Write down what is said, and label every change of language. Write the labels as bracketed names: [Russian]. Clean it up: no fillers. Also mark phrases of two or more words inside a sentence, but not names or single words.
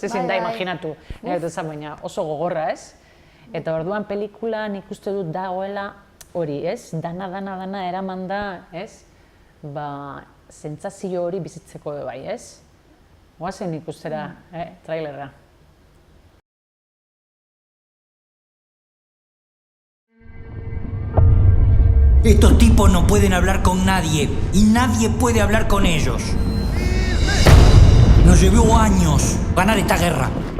[Basque] Ezin da imaginatu, baina oso gogorra, ez? Eta orduan pelikulan ikuste dut dagoela hori, ez? Dana eraman da, ez? Sentsazio hori bizitzeko bai, ez? Goazen ikustera, trailerra. [Spanish] Estos tipos no pueden hablar con nadie y nadie puede hablar con ellos. Nos llevó años ganar esta guerra.